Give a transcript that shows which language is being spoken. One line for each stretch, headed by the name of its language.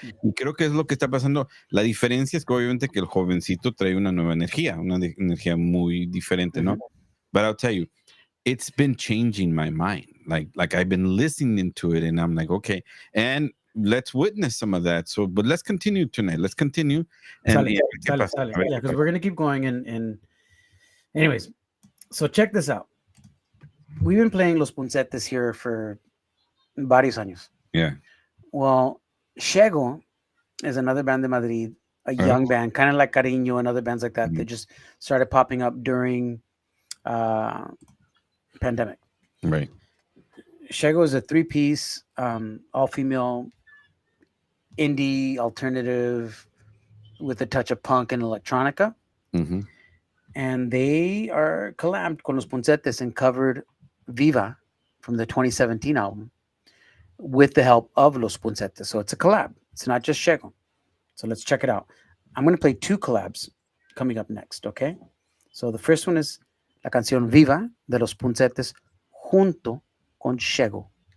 Spanish: Y creo que es lo que está pasando. La diferencia es que obviamente que el jovencito trae una nueva energía, una energía muy diferente, ¿no?
English: But I'll tell you, it's been changing my mind. Like I've been listening to it and I'm like, okay. And let's witness some of that. So, but let's continue tonight. Let's continue. And Yeah, because we're going to keep going. And anyways, so check this out. We've been playing Los Puncetes here for
Spanish: varios años.
English: Yeah. Well, Chivo is another band in Madrid, a young band, kind of like Cariño and other bands like that that just started popping up during pandemic. Right. Chivo is a 3-piece, all-female indie alternative with a touch of punk and electronica. Mm-hmm. And they are collabed con Los Puncetes and covered Viva from the 2017 album with the help of Los Puncetes. So it's a collab. It's not just Chivo. So let's check it out. I'm going to play 2 collabs coming up next, okay? So the first one is
Spanish: la canción Viva de Los Puncetes junto con Chivo.